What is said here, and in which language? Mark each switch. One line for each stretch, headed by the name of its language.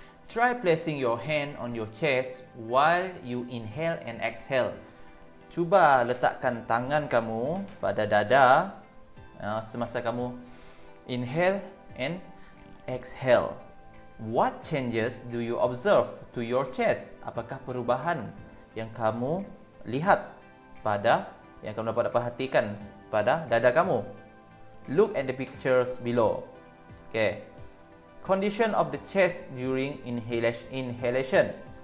English: Try placing your hand on your chest while you inhale and exhale.
Malay: Cuba letakkan tangan kamu pada dada semasa kamu
English: inhale and exhale. What changes do you observe to your chest?
Malay: Apakah perubahan yang kamu lihat yang kamu dapat perhatikan pada dada kamu?
English: Look at the pictures below. Okay. Condition of the chest during inhalation.